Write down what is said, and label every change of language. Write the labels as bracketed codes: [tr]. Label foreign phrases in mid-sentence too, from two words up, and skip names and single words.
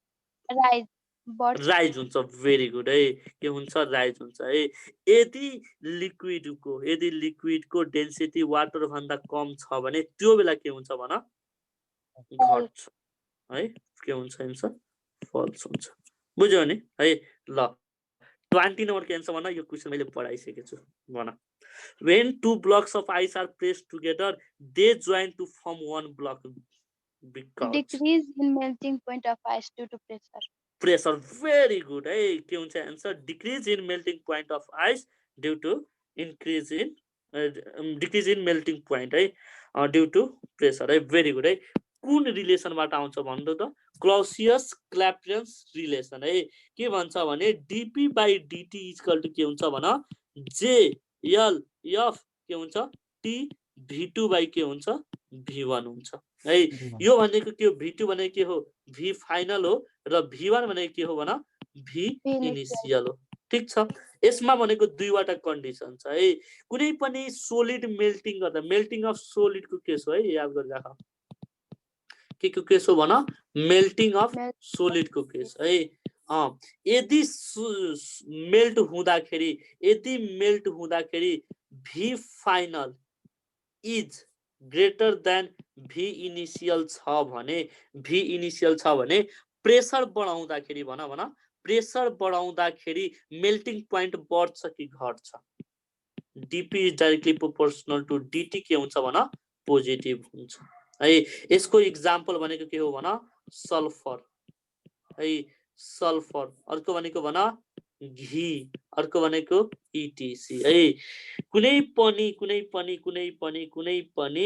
[ne] राइज हुन्छ [en] very good [ne] है के हुन्छ राइज हुन्छ है यदि लिक्विडको [en] density water [ne] भन्दा कम छ भने त्यो बेला के हुन्छ भन घट्छ है के हुन्छ [en] answer false [ne] हुन्छ बुझ्यौ नि है ल 20 नम्बर के एन्सर भन यो क्वेसन मैले पढाइसकेको छु भन [en] when two blocks of ice are pressed together they join to form one block because decrease in melting point of ice due to pressure very good [ne] है के हुन्छ [en] एन्सर decrease in melting point of ice due to decrease in melting point है due to pressure है very good [ne] है कुन रिलेसनबाट आउँछ भन्नु त [en] Clausius Clapeyron relation [ne] है के भन्छ भने [en] dp by dt equal to [ne] के हुन्छ भन jl f के हुन्छ t v2 by के हुन्छ v1 हुन्छ है यो भनेको के हो v2 भनेको के हो [en] v final [ne] हो र v1 भनेको के हो भन [en] v initial [ne] हो ठीक छ यसमा भनेको दुईवटा कन्डिसन छ है कुनै पनि [en] solid melting [ne] गर्दा [en] melting of solid [ne] को केस हो है याद गरिराख के को केस हो भन [en] melting of solid [ne] को केस है यदि मेल्ट [en] हुँदाखेरि v final is greater than v initial [ne] छ भने [en] प्रेसर [ne] बढाउँदाखेरि प्रेसर बढाउँदाखेरि [en] melting point [ne] बढ्छ कि घट्छ [en] dp is directly proportional to dt [ne] के हुन्छ पोजिटिभ हुन्छ है यसको एक्जाम्पल भनेको के हो सल्फर है सल्फर अर्को भनेको घी अर्को भनेको इटीसी है कुनै पनि